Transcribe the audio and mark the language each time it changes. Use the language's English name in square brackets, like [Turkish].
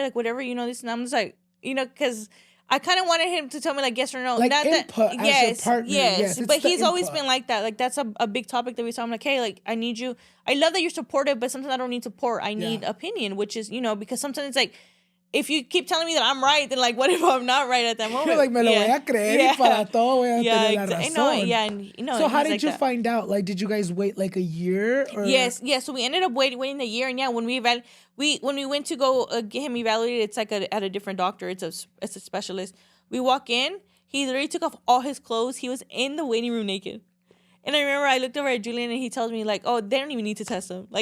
[English] Like, whatever, you know, this and I'm just like, you know, because I kind of wanted him to tell me like yes or no. Like not input that, as your partner. Yes, but he's always been like that. Like that's a big topic that we saw. I'm like, hey, like I need you. I love that you're supportive, but sometimes I don't need support. I need opinion, which is, you know, because sometimes it's like, if you keep telling me that I'm right, then like, what if I'm not right at that moment? You're like, [Spanish] me lo voy a creer y para todo voy a tener la razón. [English] And you know. So how did you find out? Like, did you guys wait like a year? Or? Yes. So we ended up waiting a year, and when we went to go get him evaluated, it's like at a different doctor. It's a specialist. We walk in, he literally took off all his clothes. He was in the waiting room naked. And I remember I looked over at Julian, and he tells me like, oh, they don't even need to test him.